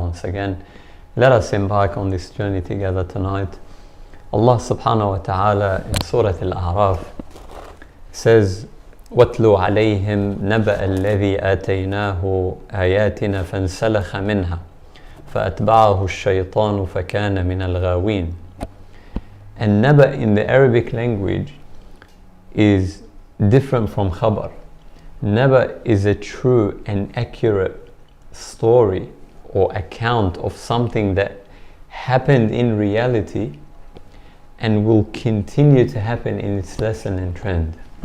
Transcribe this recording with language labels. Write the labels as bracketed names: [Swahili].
[English] Once again, let us embark on this journey together tonight. [Arabic] Allah subhanahu wa ta'ala [English] in Surah Al-A'raf says, [Arabic] وَاتْلُوا عَلَيْهِمْ نَبَأَ الَّذِي آتَيْنَاهُ آيَاتِنَا فَانْسَلَخَ مِنْهَا فَأَتْبَعَهُ الشَّيْطَانُ فَكَانَ مِنَ الْغَاوِينَ. [English] And naba in the Arabic language is different from khabar. Naba is a true and accurate story or account of something that happened in reality and will continue to happen in its lesson and trend.